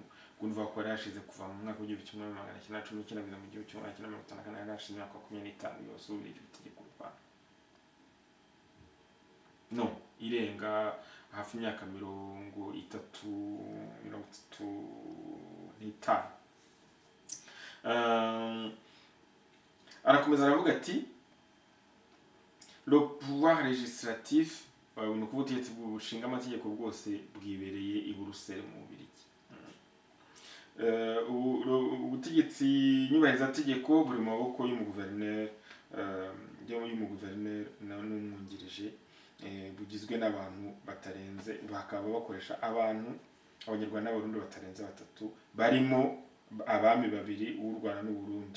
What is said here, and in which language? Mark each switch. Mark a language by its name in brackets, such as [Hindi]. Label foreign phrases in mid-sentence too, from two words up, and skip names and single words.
[Kinyarwanda] Kumva ko yari hashize kuva mu mwaka w'igihumbi kimwe magana cyenda cumi n'icyenda kugeza mu gihumbi kimwe magana cyenda mirongo itanu na kane, yari hashize imyaka 25 yose Ububiligi butegeka u Rwanda. No, irenga hafi imyaka 35. Arakomeza aravuga ati [French] le pouvoir législatif, [Kinyarwanda] ni ukuvuga ubutegetsi bushinga amategeko bwose bwibereye i Buruseli mu Bubiligi. Ubutegetsi nyubahirizategeko buri mu maboko y'umuguverineri n'umwungirije, bugizwe n'abantu batarenze, bakaba bakoresha Abanyarwanda n'Abarundi batarenze 3, barimo abami 2 b'u Rwanda n'u Burundi.